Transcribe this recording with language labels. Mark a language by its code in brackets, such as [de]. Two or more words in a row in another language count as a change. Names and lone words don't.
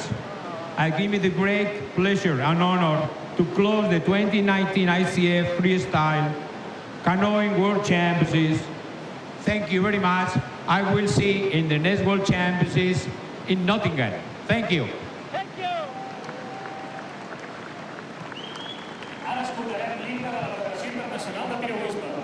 [en] I give me the great pleasure and honor to close the 2019 ICF Freestyle Canoeing World Championships. Thank you very much. I will see you in the next World Championships in Nottingham. Thank you. [ca] Ara escoltarem l'himne de la Federació Internacional de Piragüisme.